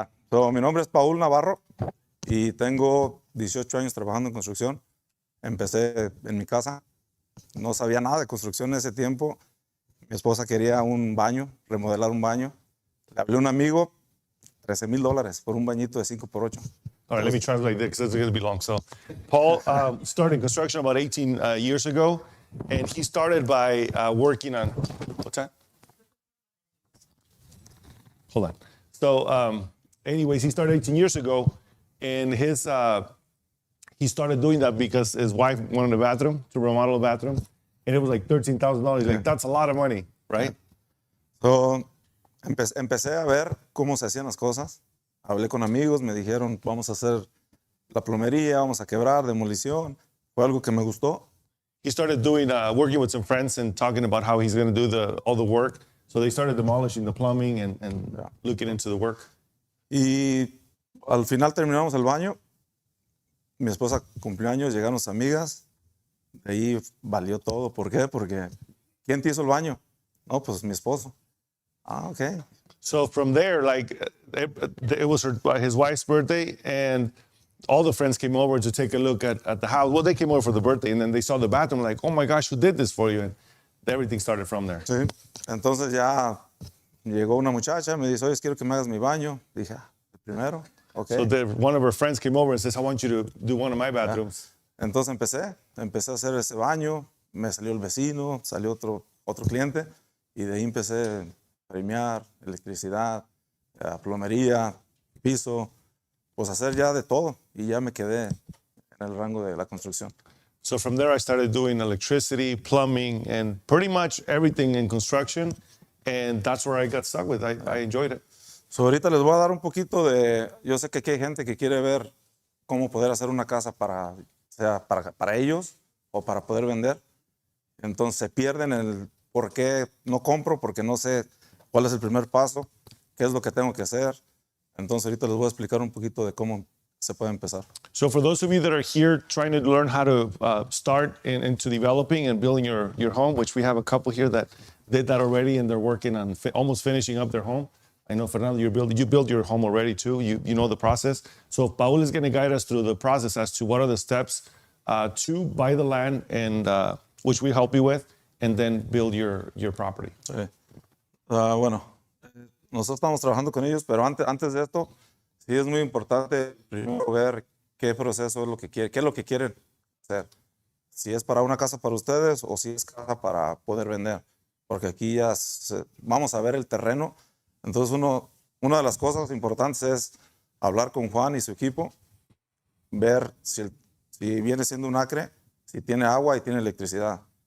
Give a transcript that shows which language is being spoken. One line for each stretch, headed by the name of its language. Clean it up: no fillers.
Spanish: So, mi nombre es Paul Navarro y tengo 18 años trabajando en construcción. Empecé en mi casa. No sabía nada de construcción en ese tiempo. Mi esposa quería un baño, remodelar un baño. Le hablé a un amigo, $13,000 por un bañito de 5x8.
English: All right, let me translate this because it's going to be long. So, Paul started construction about 18 years ago, and he started by working on, what's that? Hold on. So, anyways, he started 18 years ago, and he started doing that because his wife wanted a bathroom, to remodel a bathroom, and it was like $13,000. Like, that's a lot of money, right?
Spanish: So, empecé a ver cómo se hacían las cosas. Hablé con amigos, me dijeron, vamos a hacer la plomería, vamos a quebrar, demolición. Fue algo que me gustó.
English: He started doing, working with some friends and talking about how he's going to do all the work. So they started demolishing the plumbing and looking into the work.
Spanish: Y al final terminamos el baño. Mi esposa cumplió años, llegaron sus amigas. De ahí valió todo. ¿Por qué? Porque ¿quién te hizo el baño? No, pues mi esposo. Ah, okay.
English: So from there, like it was his wife's birthday, and all the friends came over to take a look at the house. Well, they came over for the birthday, and then they saw the bathroom, like, oh my gosh, who did this for you? And everything started from there.
Spanish: Sí. Entonces ya llegó una muchacha, me dice, oye, quiero que me hagas mi baño. Dije, ah, el primero, okay.
English: So one of her friends came over and says, I want you to do one of my bathrooms.
Spanish: Entonces empecé a hacer ese baño, me salió el vecino, salió otro cliente, y de ahí empecé a premiar, electricidad, plomería, piso, pues hacer ya de todo, y ya me quedé en el rango de la construcción.
English: So from there, I started doing electricity, plumbing, and pretty much everything in construction. And that's where I got stuck with. I enjoyed it.
Spanish: So ahorita les voy a dar un poquito yo sé que aquí hay gente que quiere ver cómo poder hacer una casa para ellos o para poder vender. Entonces se pierden el por qué no compro, porque no sé cuál es el primer paso, qué es lo que tengo que hacer. Entonces ahorita les voy a explicar un poquito de cómo se puede empezar.
English: So for those of you that are here trying to learn how to start into developing and building your home, which we have a couple here that did that already and they're working on almost finishing up their home. I know, Fernando, you built your home already too. You know the process. So Paul is going to guide us through the process as to what are the steps to buy the land, and which we help you with, and then build your property.
Spanish: Sí. Bueno, nosotros estamos trabajando con ellos, pero antes de esto, sí es muy importante primero ver qué proceso es lo que quieren, qué es lo que quieren hacer. Si es para una casa para ustedes o si es casa para poder vender. Porque aquí ya vamos a ver el terreno. Entonces una de las cosas importantes es hablar con Juan y su equipo, ver si viene siendo un acre, si tiene agua y tiene electricidad.